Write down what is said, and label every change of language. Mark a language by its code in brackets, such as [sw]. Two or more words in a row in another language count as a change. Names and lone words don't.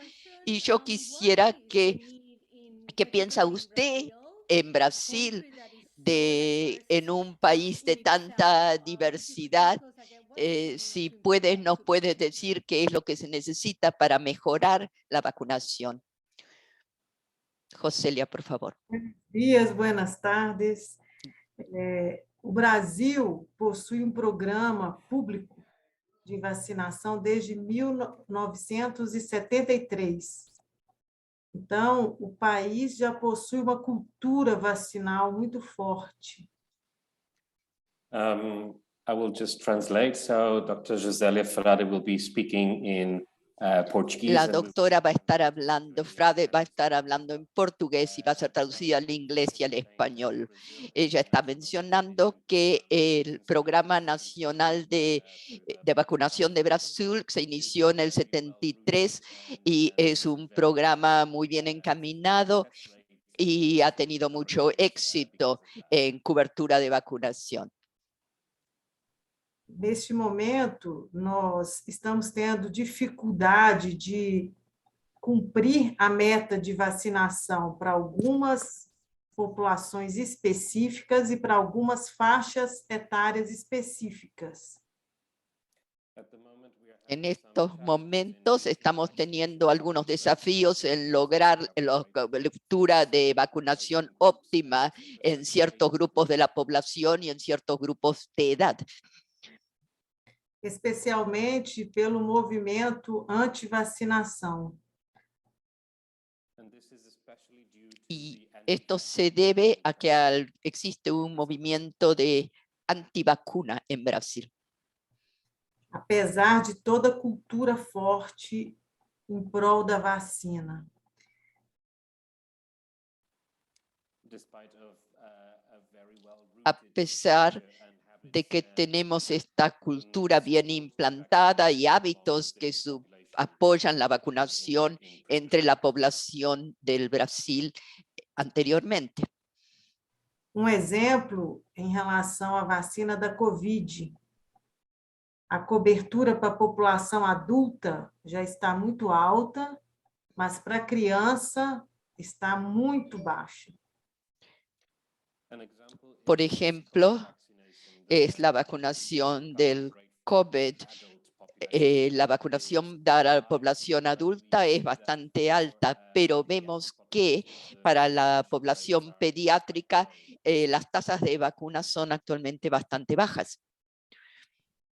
[es] Y yo quisiera ¿qué piensa usted en Brasil, en un país de tanta diversidad? Si nos puedes decir qué es lo que se necesita para mejorar la vacunación. Josélia, por favor. Buenos dias, buenas tardes. [pt] O Brasil possui programa público de vacinação desde 1973. Então, o país já possui uma cultura vacinal muito forte. [en] I will just translate. So Dr. Josélia Frade will be speaking in Portuguese. [es] La doctora va a estar hablando, Frade va a estar hablando en portugués y va a ser traducida al inglés y al español. Ella está mencionando que el Programa Nacional de Vacunación de Brasil se inició en el 73 y es un programa muy bien encaminado y ha tenido mucho éxito en cobertura de vacunación. [pt] Neste momento, nós estamos tendo dificuldade de cumprir a meta de vacinação para algumas populações específicas e para algumas faixas etárias específicas. [es] En estos momentos estamos teniendo algunos desafíos en lograr la cobertura de vacunación óptima en ciertos grupos de la población y en ciertos grupos de edad. [pt] Especialmente pelo movimento anti-vacinação. [es] Y esto se debe a que existe un movimiento de antivacuna en Brasil. [pt] Apesar de toda a cultura forte em prol da vacina. [es] A pesar de que tenemos esta cultura bien implantada y hábitos que apoyan la vacunación entre la población del Brasil anteriormente. [pt] Exemplo em relação à vacina da Covid. A cobertura para a população adulta já está muito alta, mas para a criança está muito baixa. [es] Por ejemplo, es la vacunación del COVID. La vacunación de la población adulta es bastante alta, pero vemos que para la población pediátrica las tasas de vacunas son actualmente bastante bajas.